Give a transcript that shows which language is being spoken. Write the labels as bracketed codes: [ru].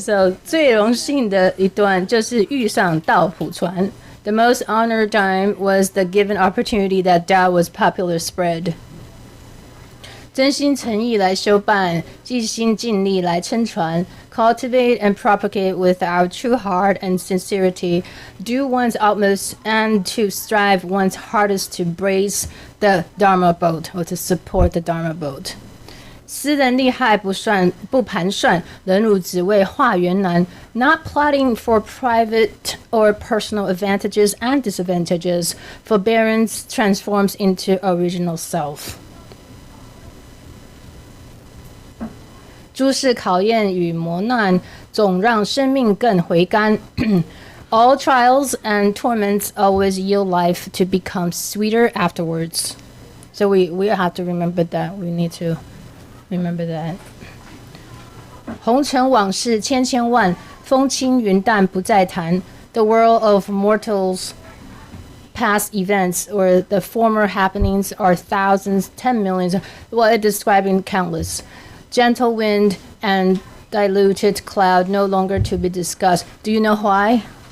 [zh] So 最荣幸的一段就是遇上道普传。 [en] The most honored time was the given opportunity that Tao was popular spread. [zh] 真心诚意来修办，尽心尽力来撑传 [en] cultivate and propagate with our true heart and sincerity, do one's utmost and to strive one's hardest to brace the Dharma boat or to support the Dharma boat. [zh] 私人利害不盘算，忍辱只为化缘难 [en] not plotting for private or personal advantages and disadvantages, forbearance transforms into original self. [zh] 诸事考验与磨难，总让生命更回甘。 [en] All trials and torments always yield life to become sweeter afterwards. So we have to remember that. We need to remember that. [zh] 红尘往事千千万，风轻云淡不再谈。 [en] The world of mortals, past events, or the former happenings are thousands, 10 millions. Well, it's describing countless. Gentle wind and diluted cloud no longer to be discussed. Do you know why?